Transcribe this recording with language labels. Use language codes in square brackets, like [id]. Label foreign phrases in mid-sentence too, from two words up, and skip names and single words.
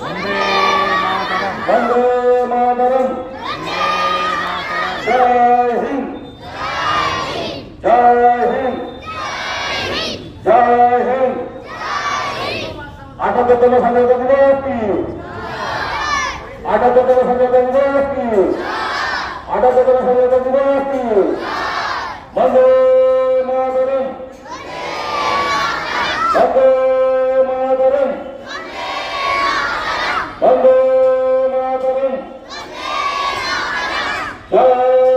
[hi] वंदे मातरम, जय हिंद, जय हिंद, जय हिंद। [bn] 78তম স্বাধীনতা দিবস কি? 78তম স্বাধীনতা দিবস কি? 78তম স্বাধীনতা দিবস কি? বন্দে মাতরম, [hi] वंदे मातरम, वंदे मातरम, जय